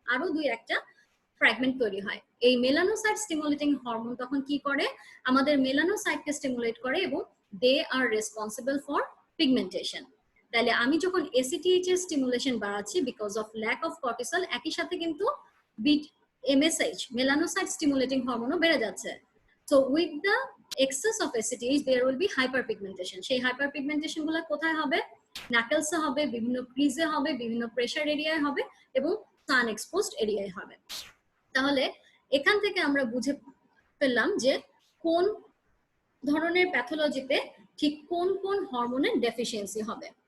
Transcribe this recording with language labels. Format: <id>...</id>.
<bn>আরো দুই একটা ফ্র্যাগমেন্ট তৈরি হয়। এই মেলানোসাইট স্টিমুলেটিং হরমোন তখন কি করে, আমাদের মেলানোসাইটকে স্টিমুলেট করে এবং</bn> <en>They are responsible for pigmentation.</en> <bn>তাহলে আমি যখন এসিটিএইচ এর স্টিমুলেশন বাড়াচ্ছি</bn> <en>because of lack of cortisol,</en> <bn>একই সাথে কিন্তু বিট এমএসএইচ মেলানোসাইট স্টিমুলেটিং হরমোনও বেড়ে যাচ্ছে।</bn> <en>So with the excess of ACTH there will be hyperpigmentation.</en> <bn>সেই hyperpigmentation গুলো কোথায় হবে, নাকেলসে হবে, বিভিন্ন ক্রিজে হবে, বিভিন্ন প্রেসার এরিয়ায় হবে এবং সান এক্সপোজড এরিয়ায় হবে। তাহলে এখান থেকে আমরা বুঝে পেলাম যে কোন ধরনের প্যাথোলজিতে ঠিক কোন কোন হরমোনের ডেফিসিয়েন্সি হবে।</bn>